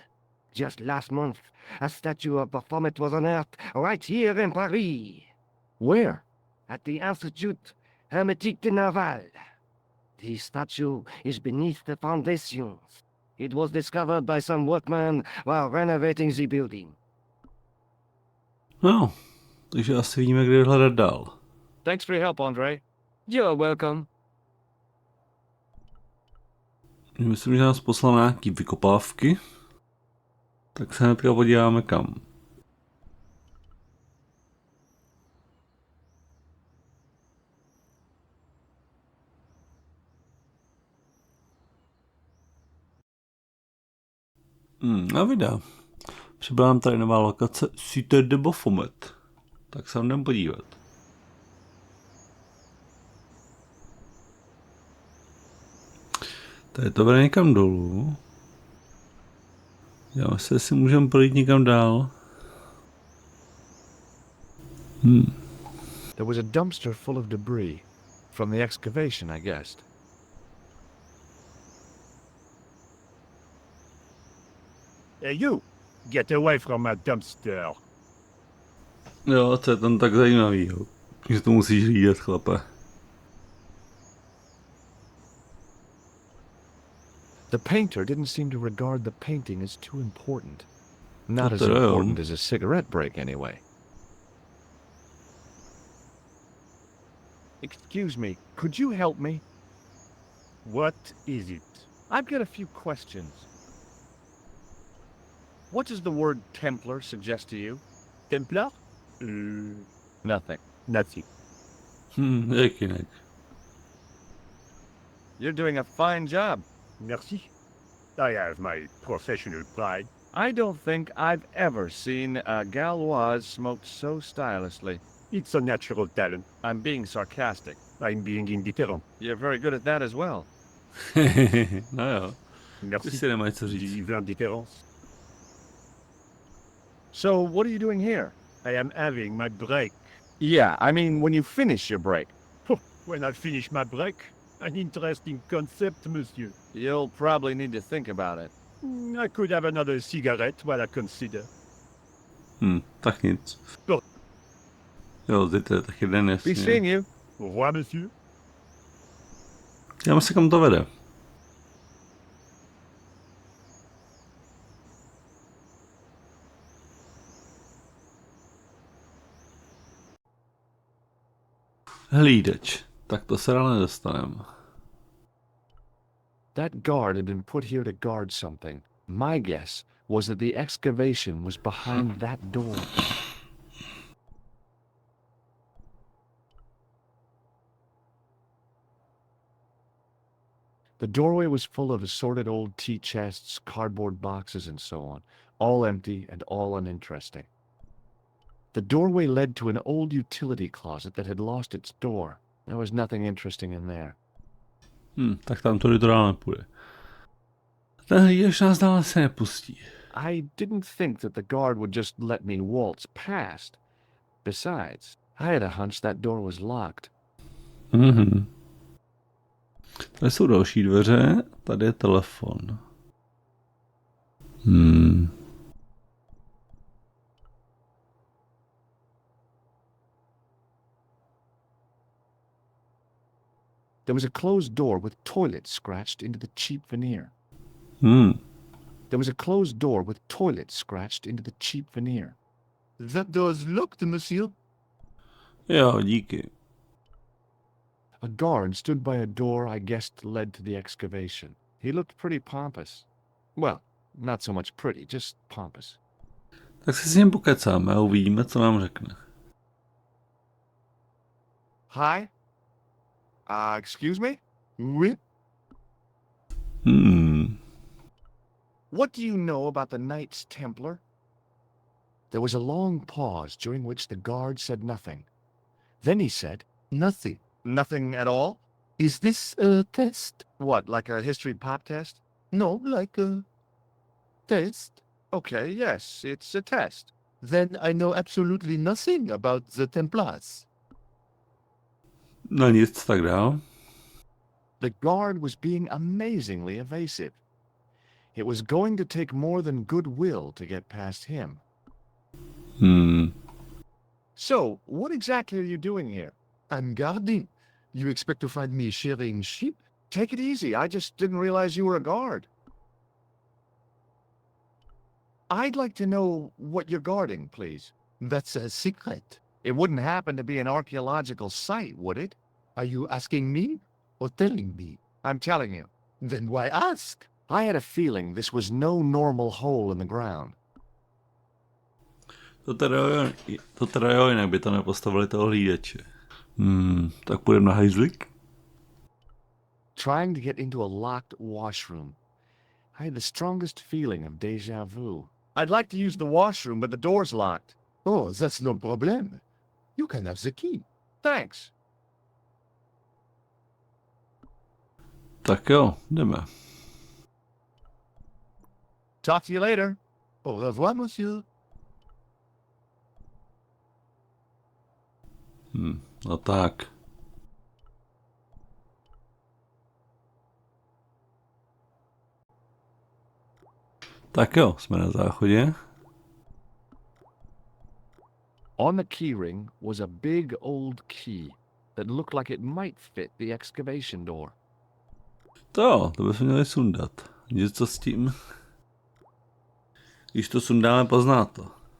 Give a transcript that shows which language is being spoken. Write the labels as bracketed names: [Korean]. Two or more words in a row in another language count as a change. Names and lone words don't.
[English] Just last month, a statue of Baphomet was unearthed right here in Paris. Where? At the Institut Hermétique de Naval. The statue is beneath the foundations. It was discovered by some workmen while renovating the building. [Czech] No, takže asi víme, kde hledat dál. [English] Thanks for your help, Andre. You're welcome. [Czech] Myslím, že nás poslal nějaký vykopávky. Tak se hnedka podíváme kam. A videa. Přibyla nám tady nová lokace Cité de Baphomet. Tak se jdem podívat. Tady to vede někam dolů. Já se si můžeme projít někam dál. [English] There was a dumpster full of debris. From the excavation, I guessed. Hey, you! Get away from my dumpster. [Czech] Jo, to je tam tak zajímavý, jo. Že to musíš hlídat, chlape. [English] The painter didn't seem to regard the painting as too important. Not as What the hell? important as a cigarette break, anyway. Excuse me, could you help me? What is it? I've got a few questions. What does the word Templar suggest to you? Templar? Nothing. Nothing. [Czech] Jak jinak. [English] You're doing a fine job. [French] Merci. [English] I have my professional pride. I don't think I've ever seen a Gauloise smoked so stylishly. It's a natural talent. I'm being sarcastic. I'm being indifferent. You're very good at that as well. [Czech] No jo, ty [French] Merci. [Czech] si nemají co říct. [French] Vive l'indifférence. [English] So, what are you doing here? I am having my break. Yeah, I mean, when you finish your break. When I finish my break, an interesting concept, monsieur. You'll probably need to think about it. I could have another cigarette while I consider. [Czech] Tak nic. No. Jo, zítra je taky den, [English] Be [Czech] jasně. [English] seeing you. [French] Au revoir, monsieur. [Czech] Já si kam to vede. Hlídač. Tak to se ale nedostaneme. [English] That guard had been put here to guard something. My guess was that the excavation was behind that door. The doorway was full of assorted old tea chests, cardboard boxes, and so on, all empty and all uninteresting. The doorway led to an old utility closet that had lost its door. There was nothing interesting in there. [Czech] Tak tam to dál nepůjde. Ten hlídač nás dál se nepustí. [English] I didn't think that the guard would just let me waltz past. Besides, I had a hunch that door was locked. [Czech] Tady jsou další dveře, tady je telefon. [English] There was a closed door with toilet scratched into the cheap veneer. There was a closed door with toilet scratched into the cheap veneer. That door's locked, monsieur. [Czech] Jo, díky. [English] A guard stood by a door I guessed led to the excavation. He looked pretty pompous. Well, not so much pretty, just pompous. [Czech] Tak si s ním pokecáme a uvidíme, co nám řekne. [English] Hi? Excuse me? Oui? What do you know about the Knights Templar? There was a long pause during which the guard said nothing. Then he said, Nothing. "Nothing at all? Is this a test? What, like a history pop test?" No, like a test. Okay, yes, it's a test. Then I know absolutely nothing about the Templars. [Czech] No nic, tak dál. [English] The guard was being amazingly evasive. It was going to take more than goodwill to get past him. So, what exactly are you doing here? I'm guarding. You expect to find me shearing sheep? Take it easy, I just didn't realize you were a guard. I'd like to know what you're guarding, please. That's a secret. It wouldn't happen to be an archaeological site, would it? Are you asking me or telling me? I'm telling you. Then why ask? I had a feeling this was no normal hole in the ground. [Czech] To teda jo, jinak by to nepostavili toho hlídače. Tak půjdeme na hajzlik. [English] Trying to get into a locked washroom. I had the strongest feeling of [French] déjà vu. [English] I'd like to use the washroom, but the door's locked. Oh, that's no problem. You can have the key. Thanks. [Czech] Tak jo, jdeme. [English] Talk to you later. [French] Au revoir, monsieur. [Czech] No tak. Tak jo, jsme na záchodě. [English] On the keyring was a big old key that looked like it might fit the excavation door. [Czech] To bychom měli sundat. Něco s tím. Když to sundáme, pozná to.